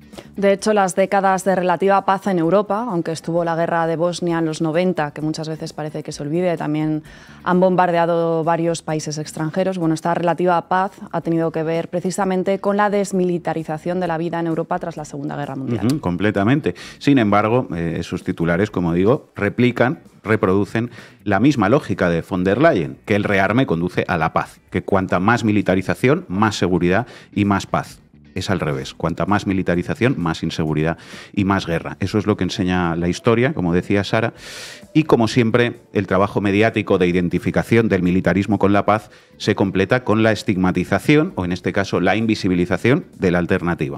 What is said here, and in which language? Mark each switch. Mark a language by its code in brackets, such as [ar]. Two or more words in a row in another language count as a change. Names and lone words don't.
[es] De hecho, las décadas de relativa paz en Europa, aunque estuvo la guerra de Bosnia en los 90, que muchas veces parece que se olvide, también han bombardeado varios países extranjeros. Bueno, esta relativa paz ha tenido que ver precisamente con la desmilitarización de la vida en Europa tras la Segunda Guerra Mundial. Completamente. Sin embargo, esos titulares, como digo, reproducen la misma lógica de von der Leyen, que el rearme conduce a la paz, que cuanta más militarización, más seguridad y más paz. Es al revés. Cuanta más militarización, más inseguridad y más guerra. Eso es lo que enseña la historia, como decía Sara. Y como siempre, el trabajo mediático de identificación del militarismo con la paz se completa con la estigmatización, o en este caso la invisibilización, de la alternativa.